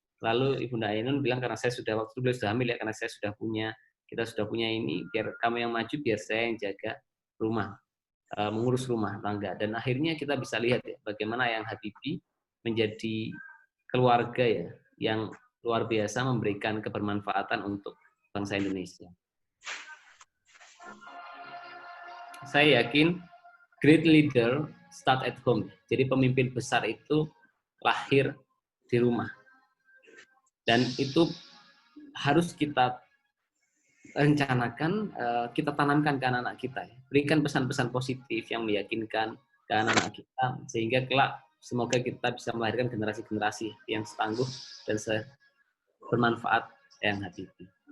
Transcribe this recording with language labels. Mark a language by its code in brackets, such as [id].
[id] Lalu Ibunda Ainun bilang, karena saya sudah, waktu beliau sudah hamil ya, karena saya sudah punya, kita sudah punya ini, biar kamu yang maju, biar saya yang jaga rumah, mengurus rumah tangga. Dan akhirnya kita bisa lihat ya, bagaimana Eyang Habibie menjadi keluarga ya, yang luar biasa memberikan kebermanfaatan untuk bangsa Indonesia. Saya yakin [en] great leader start at home. [id] Jadi pemimpin besar itu lahir di rumah. Dan itu harus kita rencanakan, kita tanamkan ke anak-anak kita. Berikan pesan-pesan positif yang meyakinkan ke anak-anak kita, sehingga kelak semoga kita bisa melahirkan generasi-generasi yang setangguh dan bermanfaat yang Habibie.